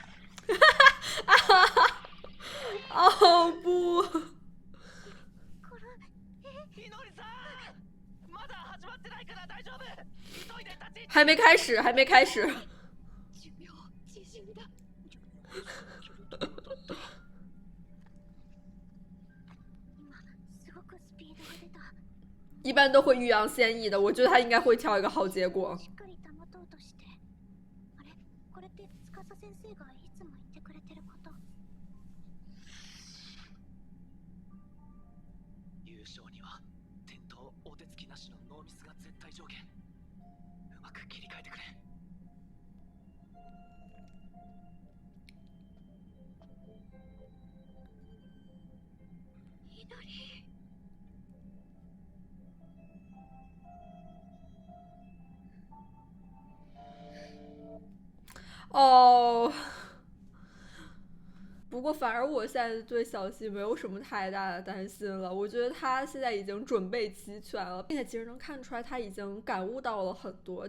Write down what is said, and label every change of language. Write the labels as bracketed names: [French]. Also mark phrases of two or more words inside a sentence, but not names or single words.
[Chinese] 哦不！ [Japanese] これ、いのりさん、まだ始まってないから大丈夫。急いで立ち。 [Chinese] 还没开始，还没开始。 [Japanese] 寿命縮んだ。今すごくスピードが出た。 [Chinese] 一般都会欲扬先抑的，我觉得他应该会挑一个好结果。 [Japanese] しっかり保とうとして。あれ、これって司先生がいつも言ってくれてること。優勝には転倒、お手つきなしのノーミスが絶対条件。うまく切り替えてくれ。いのり。 [Chinese] 哦。不过反而我现在对小希没有什么太大的担心了，我觉得他现在已经准备齐全了，并且其实能看出来他已经感悟到了很多。